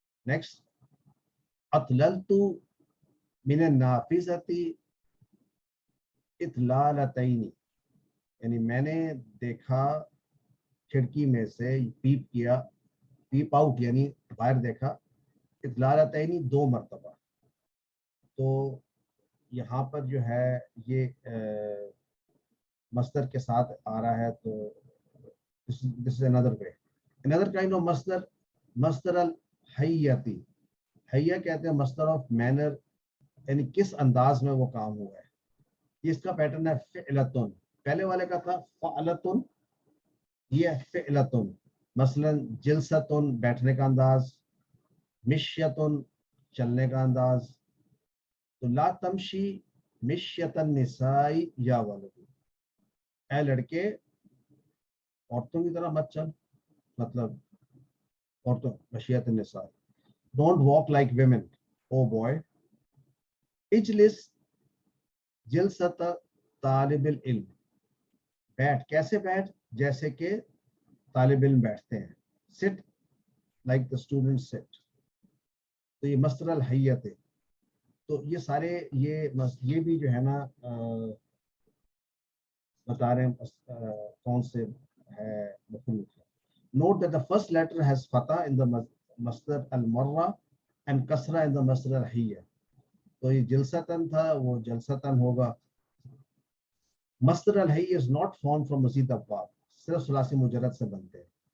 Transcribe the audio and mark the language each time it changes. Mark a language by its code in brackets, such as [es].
[ur] Next [ar] اطللت من النافذۃ اطلالتین، [ur] یعنی میں نے دیکھا کھڑکی میں سے، پیپ کیا، پیپ آؤٹ یعنی باہر دیکھا، اطلالتین 2 مرتبہ. تو یہاں پر جو ہے یہ مصدر کے ساتھ آ رہا ہے. [en] تو this is another way. Another kind of مصدر، مصدر الحیتی. [ur] حیہ کہتے ہیں مصدر آف مینر، یعنی کس انداز میں وہ کام ہوا ہے. اس کا پیٹرن ہے فعلتن. پہلے والے کا تھا فعلتن، یہ فعلتن. مثلا جلستن بیٹھنے کا انداز، مشیتن چلنے کا انداز. تو [ar] لا تمشی مشیۃ النساء یا ولد، [ur] اے لڑکے عورتوں کی طرح مت چل، مطلب عورتوں مشیۃ النساء، [en] don't walk like women O boy, [ar] اجلس جلسۃ طالب العلم، [ur] بیٹھ، کیسے بیٹھ، جیسے کہ طالب علم بیٹھتے ہیں، [en] sit like the students sit، [ur] تو یہ مصدر الحیت ہے، تو یہ سارے یہ بھی جو ہے نا بتا رہے ہیں کون سے ہے مخلوق ہے. [en] Note that the first letter has fatha in the masdar al-marra and kasra in the masdar al-hayya. [ur] تو یہ جلسطن تھا، وہ جلسطن ہوگا. [en] masdar al-hayya is not formed from mazid abwab، [ur] صرف ثلاثی مجرد سے بنتے ہیں.